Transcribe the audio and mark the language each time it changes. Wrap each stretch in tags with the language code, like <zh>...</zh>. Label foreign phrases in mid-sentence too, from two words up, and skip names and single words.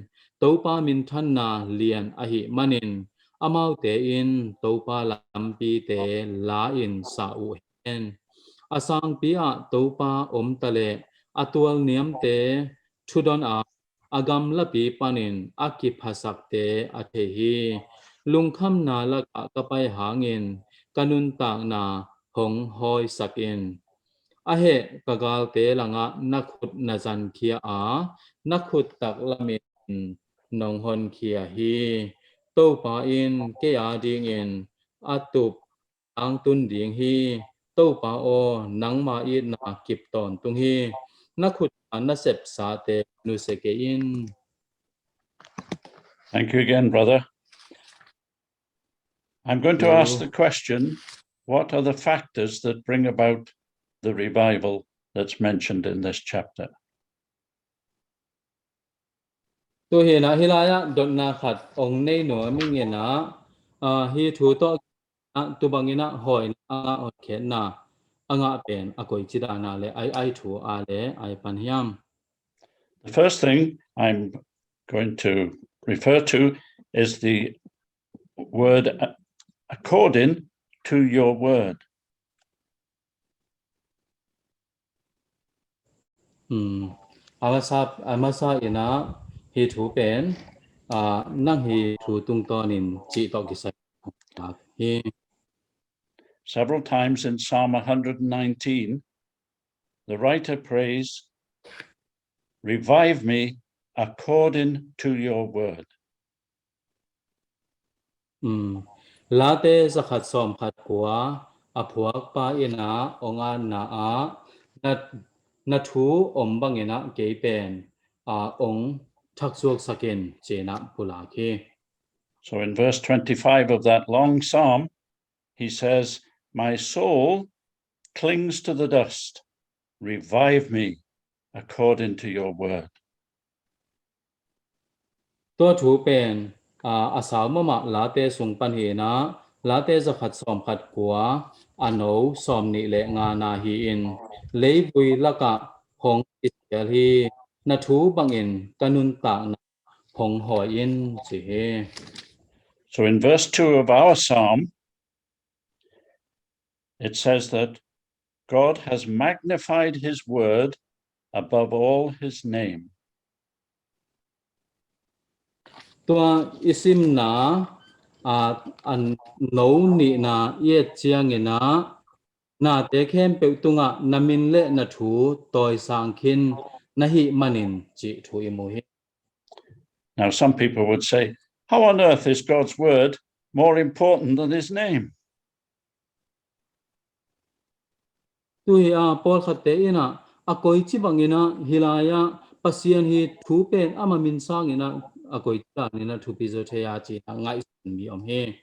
<ctd>to pa min than na lian a hi manin amau te in to pa lam pi te la in sa u hen asang pi a to pa om tale atual niam te thudon a agam lapi panin aki phasak te athe hi lungkham na la ka pai hangin kanun tak na hong hoi sakin ahe kagal te langa nakhut nazan khia a nakhut tak lamin nong hon khia hi to pa in ke a ding in atup ang tun ding hi to pa o nang ma I na kip ton tung hi na khut na sep sa te nu se ke in.</ctd> <en>Thank you again, brother. I'm going to ask the question, what are the factors that bring about the revival that's mentioned in this chapter?</en> <ctd>Tu hi na hilaya dot na khat ong nei no mi nge na hi thu to tu bangina hoi na o khe na anga pen akoi chida na le ai thu a le ai pan hiam.</ctd> <en>The first thing I'm going to refer to is the word according to your word.</en> <ctd>Amasa ina hi thu pen nang hi thu tung to nin chi to ki sai hi.</ctd> <en>Several times in Psalm 119, the writer prays, revive me according to your word.</en> <ctd>Late sa khat som khat kwa aphuak pa ina onga na a na thu om bangena ke pen ong thak suak saken chena pula ke.</ctd> <en>So in verse 25 of that long psalm, he says, my soul clings to the dust. Revive me according to your word.</en> <ctd>To thu pen asaw mama late sung pan hi na late sa khat som khat kwa ano som ni le nga na hi in leibui laka hong istial hi na thu bangin kanun ta na hong hoi in chi he.</ctd> <en>So in verse 2 of our psalm, it says that God has magnified his word above all his name.</en> <ctd>Tua isim na an no ni na ye chiang ina na te khem pe tunga namin le na thu toy sang khin na hi manin chi thu imu hi.</ctd> <en>Now, some people would say, how on earth is God's word more important than his name?</en> <ctd>Tu hi Paul khate ina akoi chi bangina hilaya pasian hi thu pen amamin sang ina akoi ta ni na thu pi zo the ya chi ngai mi om he.</ctd>